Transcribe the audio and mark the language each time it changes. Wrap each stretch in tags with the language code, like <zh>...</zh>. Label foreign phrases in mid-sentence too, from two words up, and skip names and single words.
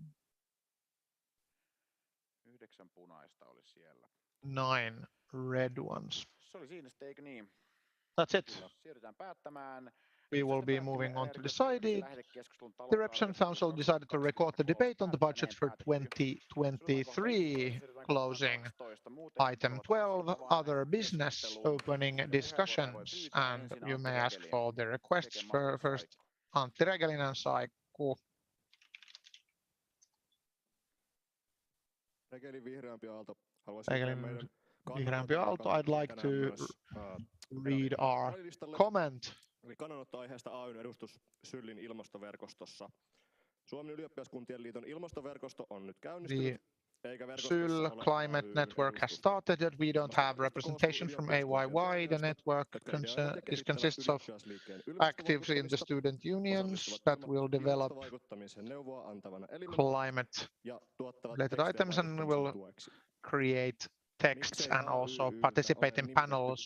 <fi>9 punaista oli siellä.</fi> <en>9 red ones.</en> <fi>Se oli siinä sitten, eikö niin?</fi> <en>That's it.</en> <fi>Siirrytään päättämään.</fi> <en>We will be moving on to decide. The Reps and Council decided to record the debate on the budget for 2023. Closing item 12, other business, opening discussions, and you may ask for the requests for first Antti Regelinen, Saiku.</en> <fi>Regelin vihreämpi Aalto. Regelin vihreämpi Aalto.</fi> <en>I'd like to read our comment.</en> <fi>Eli kannanotto aiheesta AY:n edustus Syllin ilmastoverkostossa. Suomen ylioppilaskuntien liiton ilmastoverkosto on nyt käynnistynyt.</fi> <en>Syl Climate Network has started that we don't have representation from AYYE. The network consists of actives in the student unions that will develop climate-related items and will create texts and also participate in panels.</en>